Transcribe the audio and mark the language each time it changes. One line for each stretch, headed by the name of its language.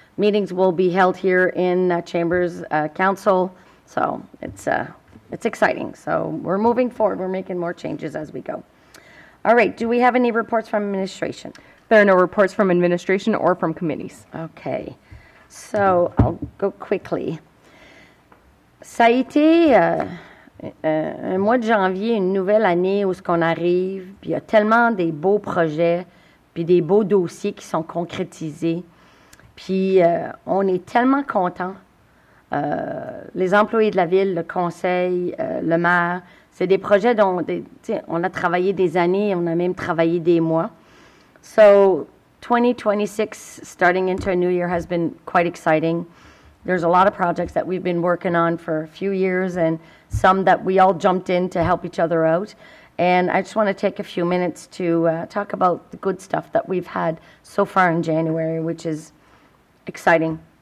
English: Meetings will be held here in Chambers Council. So it's exciting. So we're moving forward. We're making more changes as we go. All right. Do we have any reports from administration? There are no reports from administration or from committees. Okay. So I'll go quickly.
French: Ça a été un mois de janvier, une nouvelle année où ce qu'on arrive, puis il y a tellement des beaux projets, puis des beaux dossiers qui sont concrétisés. Puis on est tellement contents. Les employés de la ville, le conseil, le maire, c'est des projets dont on a travaillé des années, on a même travaillé des mois.
English: So 2026, starting into a new year, has been quite exciting. There's a lot of projects that we've been working on for a few years and some that we all jumped in to help each other out. And I just want to take a few minutes to talk about the good stuff that we've had so far in January, which is exciting.